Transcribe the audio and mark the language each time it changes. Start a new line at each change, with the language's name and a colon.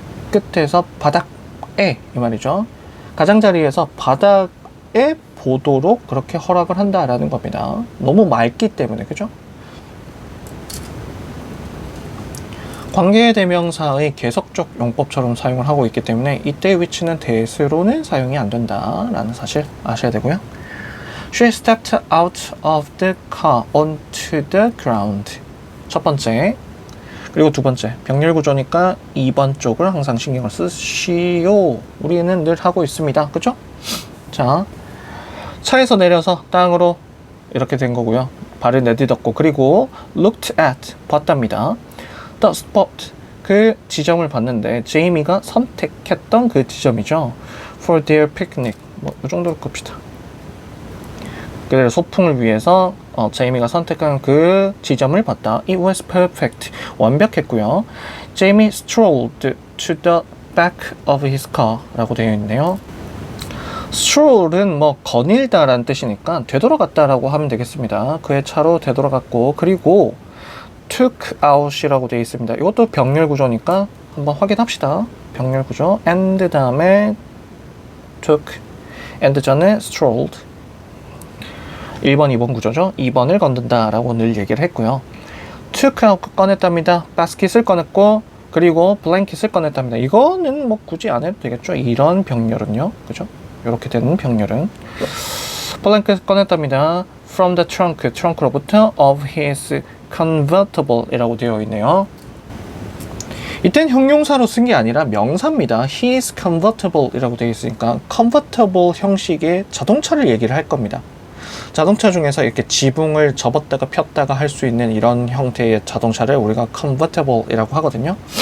Korean: 끝에서 바닥에, 이 말이죠. 가장자리에서 바닥에 보도록 그렇게 허락을 한다라는 겁니다. 너무 맑기 때문에, 그죠? 관계 대명사의 계속적 용법처럼 사용을 하고 있기 때문에 이때의 위치는 대수로는 사용이 안 된다라는 사실 아셔야 되고요.
English: She stepped out of the car onto the ground.
Korean: 첫 번째. 그리고 두 번째. 병렬 구조니까 2번 쪽을 항상 신경을 쓰시오. 우리는 늘 하고 있습니다. 그죠? 자, 차에서 내려서 땅으로 이렇게 된 거고요. 발을 내딛었고, 그리고
English: looked at,
Korean: 봤답니다.
English: The spot,
Korean: 그 지점을 봤는데 제이미가 선택했던 그 지점이죠.
English: For their picnic,
Korean: 뭐 이 정도로 봅시다. 그래서 소풍을 위해서 제이미가 선택한 그 지점을 봤다.
English: It was perfect,
Korean: 완벽했고요.
English: Jamie strolled to the back of his car
Korean: 라고 되어 있네요. stroll은 뭐 거닐다라는 뜻이니까 되돌아갔다라고 하면 되겠습니다. 그의 차로 되돌아갔고, 그리고
English: took out
Korean: 이라고 되어 있습니다. 이것도 병렬 구조니까 한번 확인합시다. 병렬 구조 and 다음에 took, and 전에 strolled. 1번, 2번 구조죠. 2번을 건든다 라고 늘 얘기를 했고요.
English: took out,
Korean: 꺼냈답니다. basket을 꺼냈고, 그리고 blanket을 꺼냈답니다. 이거는 뭐 굳이 안 해도 되겠죠. 이런 병렬은요, 그죠? 이렇게 되는 병렬은 blanket 꺼냈답니다.
English: from the trunk,
Korean: 트렁크로부터
English: of his
Korean: convertible이라고 되어 있네요. 이땐 형용사로 쓴 게 아니라 명사입니다.
English: He is
Korean: convertible이라고 되어 있으니까 convertible 형식의 자동차를 얘기를 할 겁니다. 자동차 중에서 이렇게 지붕을 접었다가 폈다가 할 수 있는 이런 형태의 자동차를 우리가 convertible이라고 하거든요.